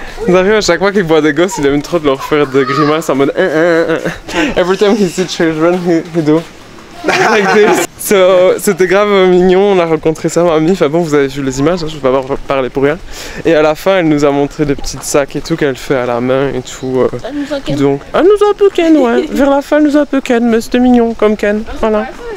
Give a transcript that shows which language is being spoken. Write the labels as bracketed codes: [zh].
[fr] Ils arrivent à chaque fois qu'ils voient des gosses, il aime trop de leur faire des grimaces en mode. [en] Every time he sees children, he do like this. [fr] So, c'était grave mignon, on a rencontré sa mamie. Enfin bon, vous avez vu les images, hein, je vais pas parler pour rien. Et à la fin, elle nous a montré des petits sacs et tout qu'elle fait à la main et tout. Donc, elle nous a un peu ken, ouais. Vers la fin, elle nous a un peu ken, mais c'était mignon comme ken. Voilà.